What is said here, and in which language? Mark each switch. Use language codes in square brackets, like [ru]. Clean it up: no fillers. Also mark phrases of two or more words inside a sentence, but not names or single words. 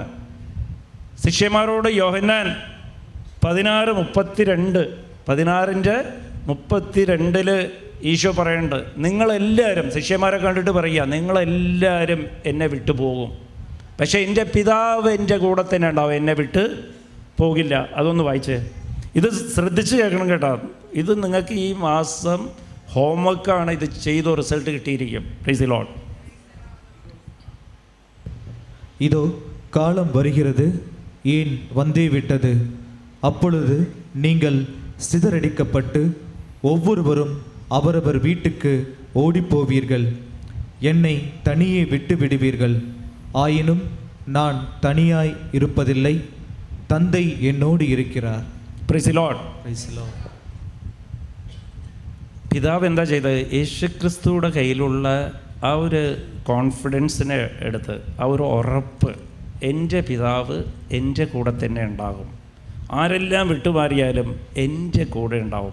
[ml] ശിഷ്യന്മാരോട് യോഹന്നാൻ 16:32 ഈശോ പറയുന്നുണ്ട്, നിങ്ങളെല്ലാവരും, ശിഷ്യന്മാരെ കണ്ടിട്ട് പറയുക, നിങ്ങളെല്ലാവരും എന്നെ വിട്ടു പോകും, പക്ഷേ എൻ്റെ പിതാവ് എൻ്റെ കൂടെ തന്നെ ഉണ്ടാവും, എന്നെ വിട്ട് പോകില്ല. അതൊന്ന് വായിച്ചേ. ഇത് ശ്രദ്ധിച്ച് കേൾക്കണം കേട്ടോ. ഇത് നിങ്ങൾക്ക് ഈ മാസം ഹോംവർക്കാണ്. ഇത് ചെയ്തോ റിസൾട്ട് കിട്ടിയിരിക്കും. [en] Praise the Lord. [ta] இதோ காலம் வருகிறது, ஏன் வந்தே விட்டது, அப்பொழுது நீங்கள் சிதறடிக்கப்பட்டு ஒவ்வொருவரும் அவரவர் வீட்டுக்கு ஓடிப்போவீர்கள், என்னை தனியே விட்டு விடுவீர்கள். ஆயினும் நான் தனியாய் இருப்பதில்லை, தந்தை என்னோடு இருக்கிறார். [en] Praise the Lord. Praise the Lord. [ml] പിതാവ് എന്താ ചെയ്തത്? യേശുക്രിസ്തുവിടെ കയ്യിലുള്ള ആ ഒരു കോൺഫിഡൻസിനെ എടുത്ത്, ആ ഒരു ഉറപ്പ്, എൻ്റെ പിതാവ് എൻ്റെ കൂടെ തന്നെ ഉണ്ടാകും, ആരെല്ലാം വിട്ടുമാറിയാലും എൻ്റെ കൂടെ ഉണ്ടാവും.